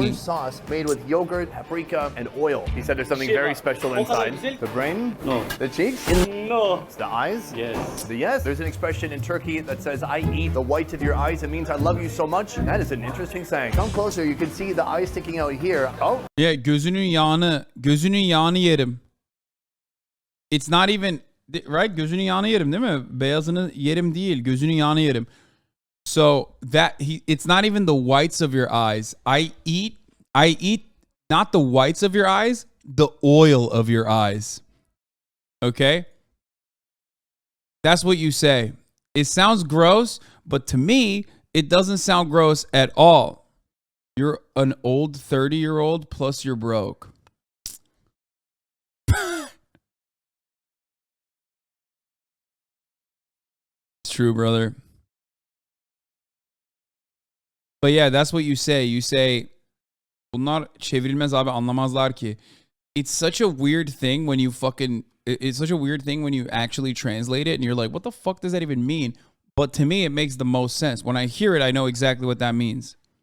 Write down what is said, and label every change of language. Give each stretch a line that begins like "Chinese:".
English: Orange sauce made with yogurt, paprika, and oil. He said there's something very special inside. The brain? No. The cheeks? No. It's the eyes? Yes. The yes. There's an expression in Turkey that says, I eat the whites of your eyes. It means I love you so much. That is an interesting saying. Come closer. You can see the eye sticking out here. Oh. Yeah,
Turkish: gözünün yağını yerim.
English: It's not even, right?
Turkish: Gözünün yağını yerim değil mi? Beyazını yerim değil. Gözünün yağını yerim.
English: So it's not even the whites of your eyes. I eat not the whites of your eyes, the oil of your eyes. Okay? That's what you say. It sounds gross, but to me, it doesn't sound gross at all. You're an old 30-year-old plus you're broke. It's true, brother. But yeah, that's what you say. You say,
Turkish: bunlar çevrilmez abi, anlamazlar ki.
English: It's such a weird thing when you it's such a weird thing when you actually translate it and you're like, what the fuck does that even mean? But to me, it makes the most sense. When I hear it, I know exactly what that means.